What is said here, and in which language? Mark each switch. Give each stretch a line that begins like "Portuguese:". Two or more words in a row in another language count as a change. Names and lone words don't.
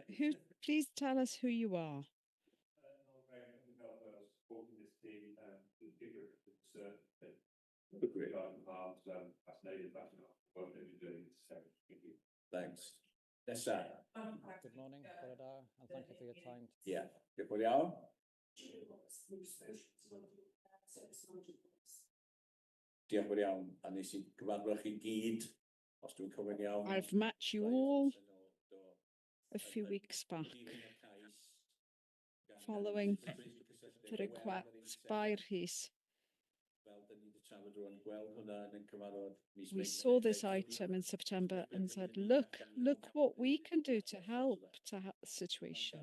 English: Please tell us who you are. Thanks. Nessa. Good morning, Corridor, and thank you for your time. Yeah,
Welsh: diolch yn iawn. Diolch yn iawn, a nes I gyfarfod chi gyd, os dwi'n cofio'n iawn.
English: I've met you all a few weeks back. following the request by Rhys. We saw this item in September and said, look what we can do to help the situation.